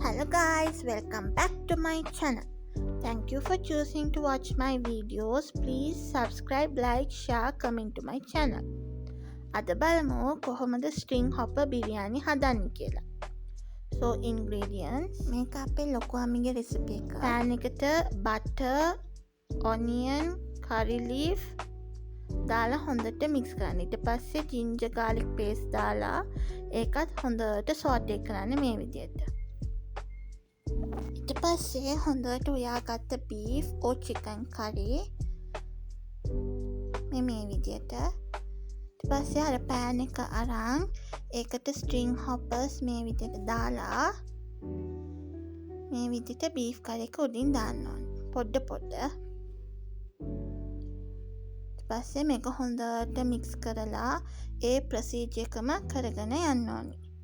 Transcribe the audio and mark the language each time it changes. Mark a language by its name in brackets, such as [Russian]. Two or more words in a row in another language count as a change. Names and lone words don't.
[English] Hello guys, welcome back to my channel. Thank you for choosing to watch my videos. Please subscribe, like, share, comment to my channel. [Sinhala] අද බලමු කොහොමද [English] string hopper biryani [Sinhala] හදන්නේ කියලා. [English] So ingredients [Sinhala] මේක අපේ ලොකු අම්මිගේ recipe එක. pan එකට [English] butter, onion, curry leaf [Sinhala] දාලා හොඳට mix කරන්න. ඊට පස්සේ [English] ginger garlic paste [Sinhala] දාලා ඒකත් හොඳට saute කරන්න මේ විදිහට. ඊට පස්සේ හොඳට උයාගත්ත [English] beef or chicken curry [Sinhala] මේ විදිහට. ඊට පස්සේ අර pan එක අරන් ඒකට [English] string hoppers [Sinhala] මේ විදිහට දාලා මේ විදිහට [English] beef curry [Sinhala] එක උඩින් දාන්න ඕනේ. පොඩ පස්සේ මේක හොඳට මික්ස් කරලා ඒ ප්‍රොසීජර් එකම කරගෙන යන්න ඕනි.